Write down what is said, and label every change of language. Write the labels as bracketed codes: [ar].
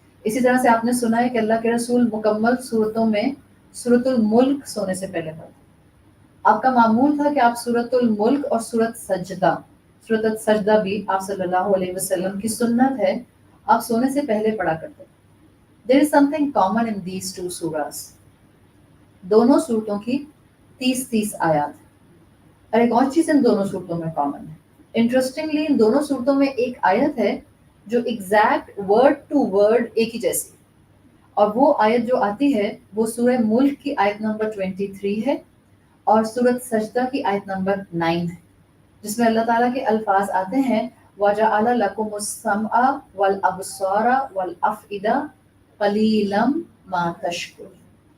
[ur] اسی طرح سے آپ نے سنا ہے کہ اللہ کے رسول مکمل صورتوں میں سورۃ الملک سونے سے پہلے پڑھتے. آپ کا معمول تھا کہ آپ سورۃ الملک اور سورۃ السجدہ بھی آپ صلی اللہ علیہ وسلم کی سنت ہے، آپ سونے سے پہلے پڑھا کرتے. [en] There is something common in these two surahs. [ur] دونوں صورتوں کی 30 آیات. اور ایک اور چیز ان دونوں صورتوں میں کامن ہے. انٹرسٹنگلی ان دونوں صورتوں میں ایک آیت ہے جو [en] exact word to word [ur] ایک ہی جیسی، اور وہ آیت جو آتی ہے وہ سورہ ملک کی آیت نمبر 23 ہے اور سورۃ سجدہ کی آیت نمبر 9 ہے، جس میں اللہ تعالیٰ کے الفاظ آتے ہیں [ar] وَجَعَلَ لَكُمُ السَّمْعَ وَالْأَبْصَارَ وَالْأَفْئِدَةَ قَلِيلًا مَا تَشْكُرُونَ.